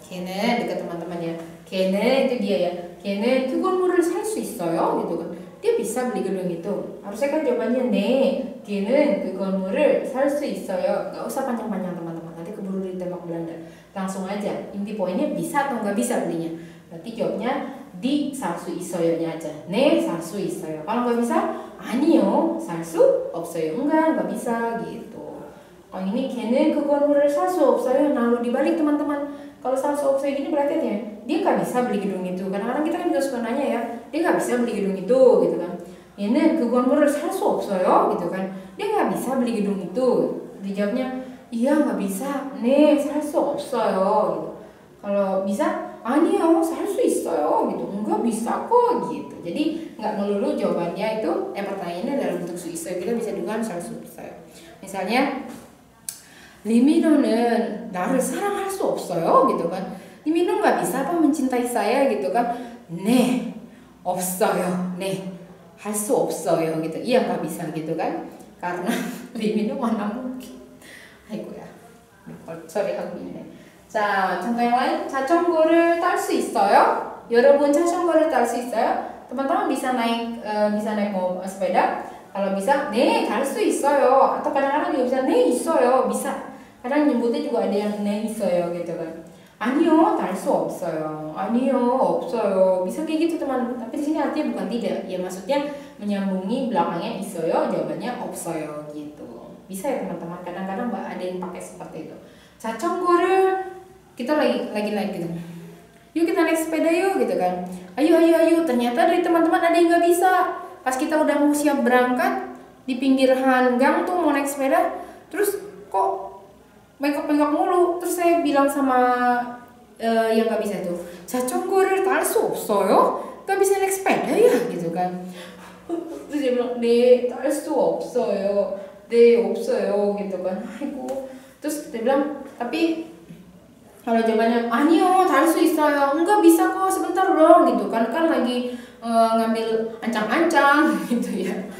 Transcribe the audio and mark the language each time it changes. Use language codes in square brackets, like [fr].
[id] 걔는 dekat teman-teman ya. 걔는 itu dia ya. [ko] 걔는 그 건물을 살 수 있어요 [id] gitu kan. Dia bisa beli gedung itu. Harusnya kan jawabannya [ko] 네, 걔는 그 건물을 살 수 있어요. [id] Gak usah panjang-panjang teman-teman, nanti keburu ditembak Belanda. Langsung aja, inti poinnya bisa atau nggak bisa belinya. Berarti jawabnya di [ko] 살 수 있어요nya [id] aja. [ko] 네, 살 수 있어요. [id] Kalau nggak bisa, [ko] 아니요, 살 수 없어요. [id] Nggak bisa gitu. Kalau ini [ko] 걔는 그 건물을 살 수 없어요. [id] Nah, lalu dibalik teman-teman. Kalau 살 수 없어요 ini berarti dia nggak bisa beli gedung itu. Kadang-kadang kita kan juga suka nanya ya, dia nggak bisa beli gedung itu gitu kan. [ko] 얘는 그 건물을 살 수 없어요 [id] gitu kan. Dia nggak bisa beli gedung itu. Dijawabnya iya nggak bisa. [ko] 네, 살 수 없어요 [id] gitu. Kalau bisa [ko] 아니요, 살 수 있어요 gitu. [id] Enggak bisa kok gitu. Jadi nggak melulu jawabannya itu pertanyaannya dalam bentuk [ko] 수 있어요. [id] Kita bisa juga [ko] 살 수 없어요. [id] Misalnya [ko] 리미노는 나를 사랑할 수 없어요 [id] gitu kan. Diminum nggak bisa apa mencintai saya gitu kan? [ko] 네, 없어요. 네, 할 수 없어요 gitu. [id] Iya nggak bisa gitu kan? Karena diminum mana mungkin. [ko] 아이고 야, 처리하고 있네. 자, [id] contoh yang lain. [ko] 자전거를 탈 수 있어요? 여러분 자전거를 탈 수 있어요? [id] teman-teman bisa naik sepeda? Kalau bisa, [ko] 네, 탈 수 있어요. [id] Atau kadang-kadang juga bisa, [ko] 네, 있어요. [id] Bisa. Kadang nyebutnya juga ada yang 네, 있어요 gitu kan. [ko] 아니요, 탈 수 없어요. 아니요, 없어요. [id] Bisa kayak gitu teman. Tapi di sini artinya bukan tidak. Ya maksudnya menyambungi belakangnya [ko] 있어요, [id] jawabannya [ko] 없어요 [id] gitu. Bisa ya teman-teman. Kadang-kadang ada yang pakai seperti itu. 자전거를 kita lagi naik gitu. Yuk kita naik sepeda yuk gitu kan. Ayo. Ternyata dari teman-teman ada yang nggak bisa. Pas kita udah mau siap berangkat di pinggir hanggang tuh mau naik sepeda, terus kok bengkok-bengkok mulu. Terus saya bilang sama yang nggak bisa tuh, [ko] 자전거를 탈 수 없어요? [id] Nggak bisa naik sepeda ya gitu kan. Terus dia bilang, [ko] 네, 탈 수 없어요. 네, 없어요 [id] gitu kan. Aduh. Terus dia bilang, tapi kalau jawabannya [ko] 아니요, 탈 수 있어요. [id] Enggak bisa kok, sebentar dong gitu kan. Kan lagi ngambil ancang-ancang gitu ya.